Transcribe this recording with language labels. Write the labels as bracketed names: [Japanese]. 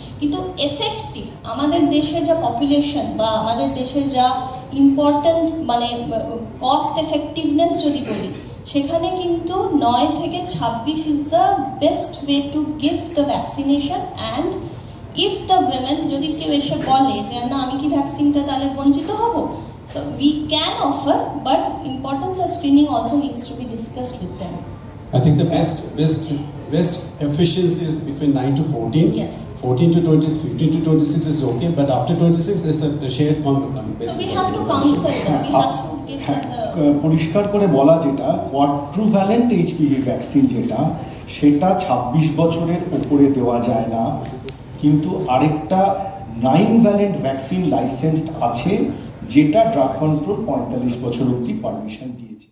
[Bangla] কিন্তু এফেক্টিভ আমাদের দেশের যা পপুলেশন বা আমাদের দেশের যা ইম্পর্টেন্স, মানে কস্ট এফেক্টিভনেস যদি বলি, সেখানে কিন্তু 9 থেকে 26 is the best way to give the vaccination. [English] and if the women, [Bangla] যদি কেউ এসে বলে যে না আমি কি ভ্যাকসিনটা তাহলে বঞ্চিত হব, [English] So we can offer, but importance of screening also needs to be discussed with them. I think the best efficiency is between 9 to 14. Yes. 14 to 20, 15 to 26 is okay, but after 26 there's a shared basis. So we have to counsel them. We have to give them the [Bangla] পরিষ্কার করে বলা, যেটা কোয়াড্রুভ্যালেন্ট HPV vaccine যেটা, সেটা 26 বছরের উপরে দেওয়া যায় না, কিন্তু আরেকটা 9 ভ্যালেন্ট ভ্যাকসিন লাইসেন্সড আছে যেটা ড্রাগ কন্ট্রোল 45 বছর অবধি পারমিশন দিয়েছে।